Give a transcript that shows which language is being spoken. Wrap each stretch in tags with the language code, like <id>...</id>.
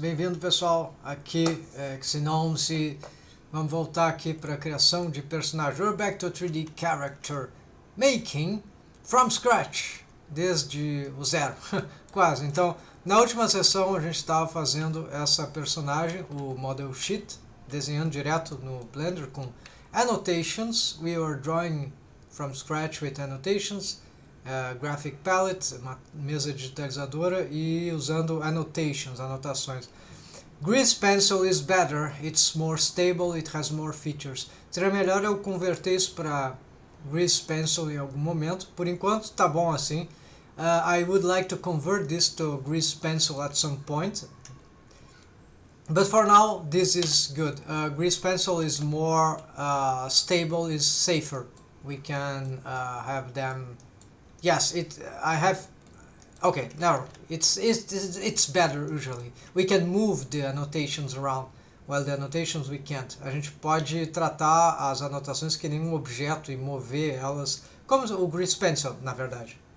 <pt>Bem-vindo pessoal, aqui é Pxy-STREAM e vamos voltar aqui para a criação de personagem.</pt> <en>We're back to 3D character making from scratch,</en> <pt>desde o zero, quase. Então, na última sessão a gente estava fazendo essa personagem, o model sheet, desenhando direto no Blender com annotations.</pt> <en>We were drawing from scratch with annotations.</en> <pt>Graphic palette, uma mesa digitalizadora e usando anotações.</pt> <en>Grease pencil is better, it's more stable, it has more features.</en> <pt>Seria melhor eu converter isso para grease pencil em algum momento. Por enquanto tá bom assim.</pt> <en>I would like to convert this to grease pencil at some point. But for now, this is good. Grease pencil is more stable, is safer. We can have them. Yes, I have. Okay, now it's better usually. We can move the annotations around, while the annotations we can't.</en> <pt>A gente pode tratar as anotações que nem um objeto e mover elas, como o Grease Pencil, na verdade.</pt>